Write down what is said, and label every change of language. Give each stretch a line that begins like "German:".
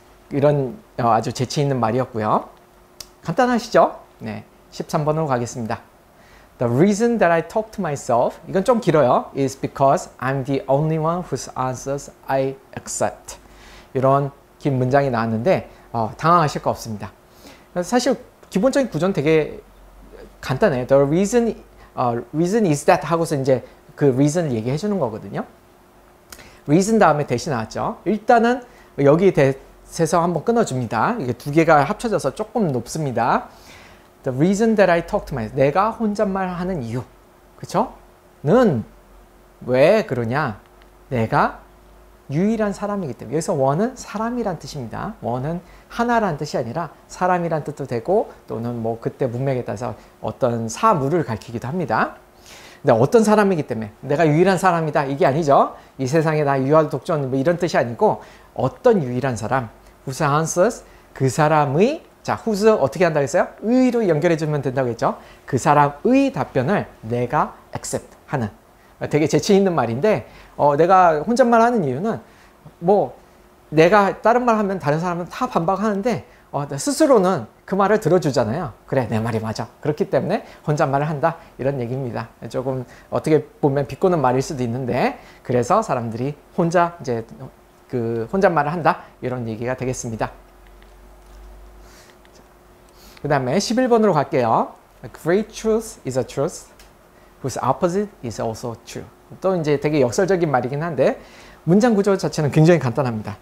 Korean: 이런 아주 재치 있는 말이었고요. 간단하시죠? 네, 13번으로 가겠습니다.
English: The reason that I talk to myself,
Korean: 이건 좀 길어요.
English: is because I'm the only one whose answers I accept.
Korean: 이런 긴 문장이 나왔는데 당황하실 거 없습니다. 사실 기본적인 구조는 되게 간단해요.
English: The reason is that
Korean: 하고서 이제 그 reason을 얘기해 주는 거거든요. reason 다음에 대시 나왔죠. 일단은 여기 대해서 한번 끊어줍니다. 이게 두 개가 합쳐져서 조금 높습니다.
English: The reason that I talk to myself,
Korean: 내가 혼잣말 하는 이유, 그쵸? 는 왜 그러냐? 내가 유일한 사람이기 때문에. 여기서 one은 사람이란 뜻입니다. one은 하나란 뜻이 아니라 사람이란 뜻도 되고 또는 뭐 그때 문맥에 따라서 어떤 사물을 가리키기도 합니다. 근데 어떤 사람이기 때문에 내가 유일한 사람이다 이게 아니죠. 이 세상에 나 유할 독존 뭐 이런 뜻이 아니고 어떤 유일한 사람
English: whose answers
Korean: 그 사람의 자 whose 어떻게 한다고 했어요? 의로 연결해 주면 된다고 했죠. 그 사람의 답변을 내가 accept 하는 되게 재치 있는 말인데 내가 혼잣말 하는 이유는 뭐 내가 다른 말 하면 다른 사람은 다 반박하는데 스스로는 그 말을 들어주잖아요. 그래 내 말이 맞아. 그렇기 때문에 혼잣말을 한다 이런 얘기입니다. 조금 어떻게 보면 비꼬는 말일 수도 있는데 그래서 사람들이 혼자 이제 그 혼잣말을 한다 이런 얘기가 되겠습니다. 그 다음에 11번으로 갈게요.
English: A great truth is a truth whose opposite is also true.
Korean: 또 이제 되게 역설적인 말이긴 한데 문장 구조 자체는 굉장히 간단합니다.